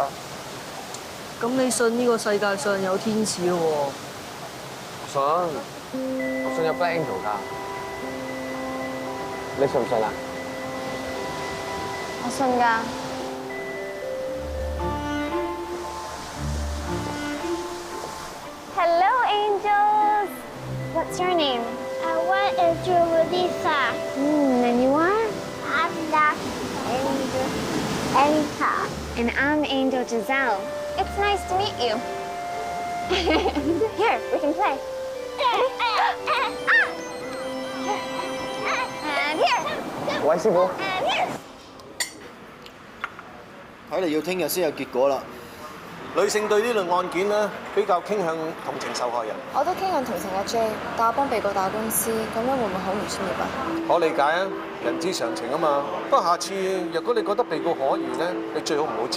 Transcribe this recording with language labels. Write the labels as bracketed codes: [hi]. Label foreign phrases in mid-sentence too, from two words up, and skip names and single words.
[yue] 咁你信呢個世界上有天使咯喎？信，我信有 [en] Black Angel [yue] 㗎。你信唔信啊？我信㗎。 [en] Hello, angels. What's your name? One is Julissa. And you are? I'm not Angel Anita. And I'm Angel Giselle. It's nice to meet you. Here, we can play. And here. [yue] 喂，師傅。 [en] And here. [yue] 睇嚟要聽日先有結果啦。女性對呢類案件咧比較傾向同情受害人。我都傾向同情阿 J， 但我幫被告打官司，咁樣會唔會好唔專業啊？我理解啊，人之常情啊嘛。不過下次若果你覺得被告可疑咧，你最好唔好接。